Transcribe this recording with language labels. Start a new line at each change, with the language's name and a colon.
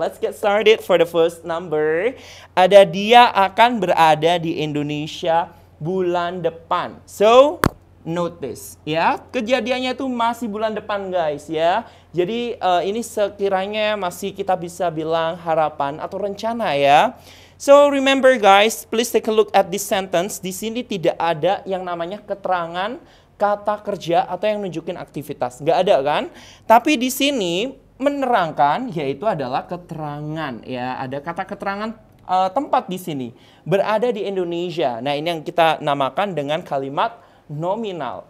English: Let's get started for the first number.
Indonesian: Ada dia akan berada di Indonesia bulan depan.
English: So, notice
Indonesian: ya, kejadiannya itu masih bulan depan guys ya. Jadi ini sekiranya masih kita bisa bilang harapan atau rencana ya.
English: So remember guys, please take a look at this sentence.
Indonesian: Di sini tidak ada yang namanya keterangan kata kerja atau yang nunjukin aktivitas. Nggak ada kan? Tapi di sini menerangkan yaitu adalah keterangan ya. Ada kata keterangan tempat di sini. Berada di Indonesia. Nah, ini yang kita namakan dengan kalimat nominal.